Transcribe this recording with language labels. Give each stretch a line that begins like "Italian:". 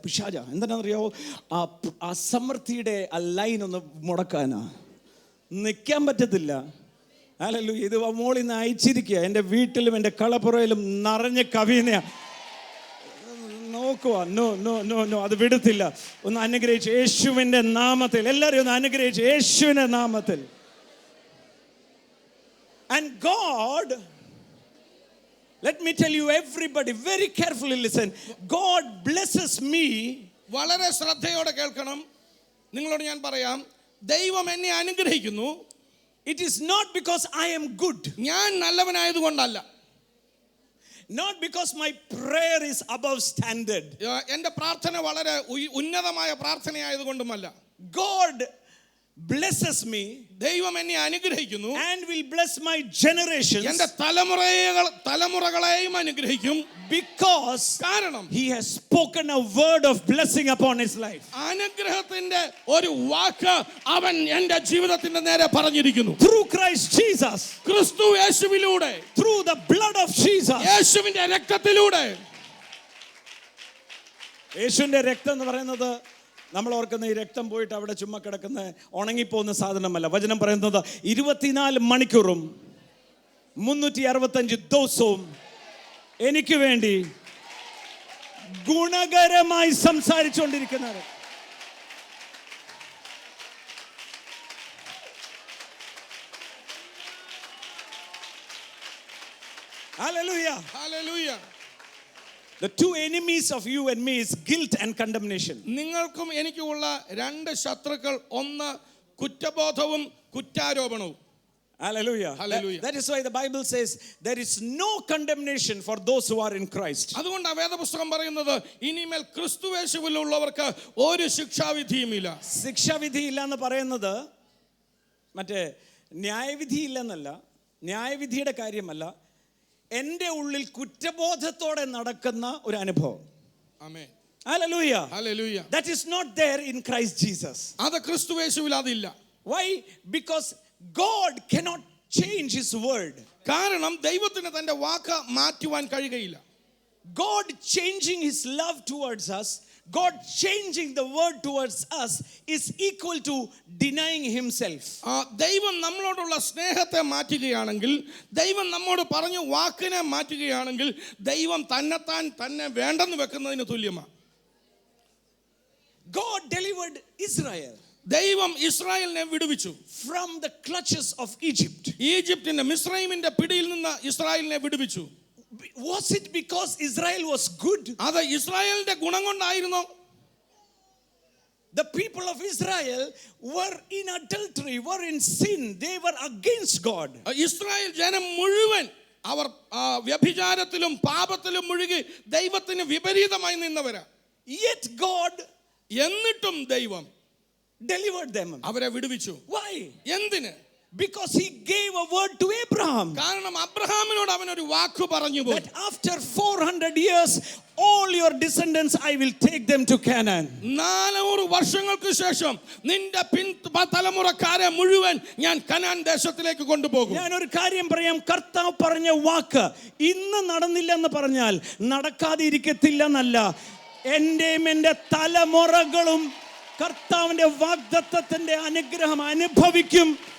Malayalam: പിശാച എന്താണെന്നറിയാവോ, ആ സമൃദ്ധിയുടെ ആ ലൈൻ ഒന്ന് മുടക്കാനാ, നിൽക്കാൻ പറ്റത്തില്ല. ഹല്ലേലൂയ. ഇത് മോളിൽ നിന്ന് അയച്ചിരിക്കുക. എൻ്റെ വീട്ടിലും എൻ്റെ കളപ്പുറയിലും നിറഞ്ഞ് കവിയുന്ന നോക്കുക.
English: no no no no,
Malayalam: അത് വിടത്തില്ല. ഒന്ന് അനുഗ്രഹിച്ച് യേശുവിൻ്റെ നാമത്തിൽ, എല്ലാവരും ഒന്ന് അനുഗ്രഹിച്ച് യേശുവിൻ്റെ നാമത്തിൽ.
English: And God, let me tell you, everybody very carefully listen. God blesses me.
Malayalam: വളരെ ശ്രദ്ധയോടെ കേൾക്കണം. നിങ്ങളോട് ഞാൻ പറയാം, ദൈവം എന്നെ അനുഗ്രഹിക്കുന്നു.
English: It is not because I am good.
Malayalam: ഞാൻ നല്ലവനായതുകൊണ്ടല്ല.
English: Not because my prayer is above standard.
Malayalam: എൻ്റെ പ്രാർത്ഥന വളരെ ഉന്നതമായ പ്രാർത്ഥനയായതുകൊണ്ടുമല്ല.
English: God blesses me
Malayalam: ദൈവം എന്നെ അനുഗ്രഹിക്കുന്നു,
English: and will bless my generations,
Malayalam: എന്റെ തലമുറകളെയും അനുഗ്രഹിക്കും.
English: because
Malayalam: കാരണം
English: he has spoken a word of blessing upon his life.
Malayalam: അനുഗ്രഹത്തിന്റെ ഒരു വാക്ക് അവൻ എന്റെ ജീവിതത്തിന്റെ നേരെ പറഞ്ഞിരിക്കുന്നു.
English: Through Christ Jesus,
Malayalam: ക്രിസ്തു യേശുവിലൂടെ,
English: through the blood of Jesus.
Malayalam: യേശുവിന്റെ രക്തത്തിലൂടെ. യേശുവിന്റെ രക്തം എന്ന് പറയുന്നത് നമ്മൾ ഓർക്കുന്ന ഈ രക്തം പോയിട്ട് അവിടെ ചുമ്മാ കിടക്കുന്ന ഉണങ്ങിപ്പോകുന്ന സാധനമല്ല. വചനം പറയുന്നത് 24 മണിക്കൂറും 365 ദിവസവും എനിക്ക് വേണ്ടി ഗുണകരമായി സംസാരിച്ചുകൊണ്ടിരിക്കുന്നത്.
English: Hallelujah.
Malayalam: Hallelujah.
English: The two enemies of you and me is guilt and condemnation.
Malayalam: നിങ്ങൾക്കും എനിക്കുമുള്ള രണ്ട് ശത്രുക്കൾ, ഒന്ന് കുറ്റബോധവും കുറ്റാരോപണവും.
English: Hallelujah. Hallelujah. That is why the Bible says there is no condemnation for those who are in Christ.
Malayalam: അതുകൊണ്ട് വേദപുസ്തകം പറയുന്നത് ഇനിമേൽ ക്രിസ്തുയേശുവിലുള്ളവർക്ക് ഒരു ശിക്ഷാവിധിയുമില്ല. ശിക്ഷാവിധി ഇല്ല എന്ന് പറയുന്നത് മറ്റേ ന്യായവിധി ഇല്ലെന്നല്ല, ന്യായവിധിയുടെ കാര്യമല്ല, എൻ്റെ ഉള്ളിൽ കുറ്റബോധത്തോടെ നടക്കുന്ന ഒരു അനുഭവം. ആമേൻ.
English: Hallelujah.
Malayalam: Hallelujah.
English: That is not there in Christ Jesus.
Malayalam: അത് ക്രിസ്തുയേശുവിൽ അതില്ല.
English: Why? Because God cannot change his word.
Malayalam: കാരണം ദൈവത്തിന് തന്റെ വാക്ക് മാറ്റുവാൻ കഴിയുകയില്ല.
English: God changing his love towards us, God changing the word towards us is equal to denying himself.
Malayalam: ദൈവം നമ്മളോടുള്ള സ്നേഹത്തെ മാറ്റുകയാണെങ്കിൽ, ദൈവം നമ്മോട് പറഞ്ഞ വാക്കിനെ മാറ്റുകയാണെങ്കിൽ, ദൈവം തന്നെ വേണ്ടെന്ന് വെക്കുന്നതിന് തുല്യമാണ്.
English: God delivered Israel
Malayalam: ദൈവം ഇസ്രായേലിനെ വിടുവിച്ചു
English: from the clutches of Egypt.
Malayalam: ഈജിപ്തിന്റെ മിസ്രൈമിന്റെ പിടിയിൽ നിന്ന് ഇസ്രായേലിനെ വിടുവിച്ചു.
English: Was it because Israel was good?
Malayalam: അത് ഇസ്രായേലിന്റെ ഗുണം കൊണ്ടായിരുന്നോ?
English: The people of Israel were in adultery, were in sin. They were against God.
Malayalam: Israel ജനം മുഴുവൻ അവർ വ്യഭിചാരത്തിലും പാപത്തിലും മുഴുകി ദൈവത്തിന് വിപരീതമായി നിന്നവരാ.
English: Yet God
Malayalam: എന്നിട്ടും ദൈവം
English: delivered them.
Malayalam: അവരെ വിടുവിച്ചു.
English: Why?
Malayalam: എന്തിന്?
English: Because he gave a word to Abraham.
Malayalam: കാരണം അബ്രഹാമിനോട് അവൻ ഒരു വാക്ക് പറഞ്ഞു പോയി.
English: That after 400 years all your descendants I will take them to Canaan.
Malayalam: 400 വർഷങ്ങൾക്ക് ശേഷം നിന്റെ തലമുറക്കാരെ മുഴുവൻ ഞാൻ കനാൻ ദേശത്തിലേക്ക് കൊണ്ടുപോകും. ഞാൻ ഒരു കാര്യം പറയാം, കർത്താവ് പറഞ്ഞ വാക്ക് ഇന്ന് നടന്നില്ലെന്ന് പറഞ്ഞാൽ നടക്കാതെ ഇരിക്കത്തില്ലെന്നല്ല, എന്റെയും എൻ്റെ തലമുറകളും കർത്താവിന്റെ വാഗ്ദത്തത്തിന്റെ അനുഗ്രഹം അനുഭവിക്കും.